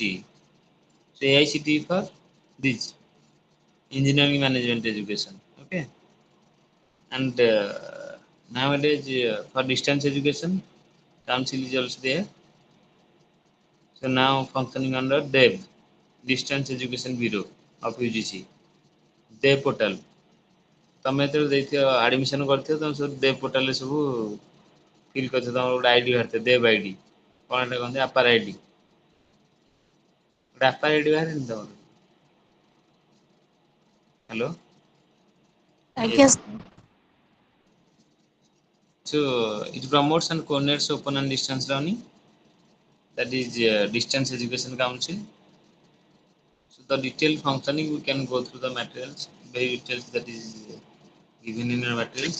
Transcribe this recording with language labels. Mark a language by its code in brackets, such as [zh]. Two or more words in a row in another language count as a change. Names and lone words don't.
[en] So AICT for this engineering management education. Okay. And nowadays for distance education, council is also there. So now functioning under DEB, Distance Education Bureau of UGC. DEB portal. [or] ତମେ ଯେତେବେଳେ ଦେଇଥିବ ଆଡମିସନ କରିଥିବ ତମେ ସବୁ [en] DEB portal [or] ରେ ସବୁ ଫିଲ୍ କରିଥିବ ତମର ଗୋଟେ ଆଇଡି ବାହାରିଥିବ DEB ଆଇଡି କ'ଣ ଏଟା କହନ୍ତି ଆପାର ଆଇଡି ଗୋଟେ ଆପାର ଆଇଡି ବାହାରିନି ତମର ହ୍ୟାଲୋ [en] Yes. So it promotes and coordinates open and distance learning. That is Distance Education Council. So the detailed functioning we can go through the materials, very details that is given in our materials.